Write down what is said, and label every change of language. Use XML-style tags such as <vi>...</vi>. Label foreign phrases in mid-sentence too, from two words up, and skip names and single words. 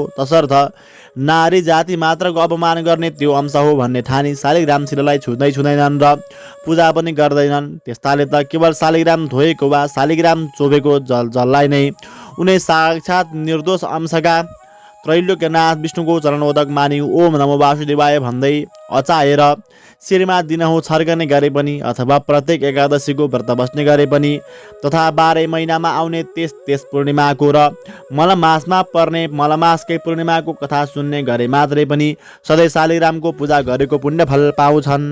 <ne>तसर्थ नारी जाति मात्रको अपमान गर्ने त्यो अंश हो भन्ने ठानी शालिग्राम शिलालाई छुँदैनन् र पूजा पनि गर्दैनन्। त्यस्ताले त केवल शालिग्राम धोएको वा शालिग्राम चोबेको जललाई नै उनी साक्षात निर्दोष अंशका त्रैलोक्यनाथ विष्णुको चरणोदक मानि</ne> <sa>ओम नमो वासुदेवाय</sa> <ne>भन्दै अचाएर शिरमा दिनहुँ छर्कने गरे पनि अथवा प्रत्येक एकादशीको व्रत बस्ने गरे पनि तथा 12 महिनामा आउने त्यस पूर्णिमाको र मलमासमा पर्ने मलमासकै पूर्णिमाको कथा सुन्ने गरे मात्रै पनि सधैँ शालिग्रामको पूजा गरेको पुण्य फल पाउँछन्।</ne>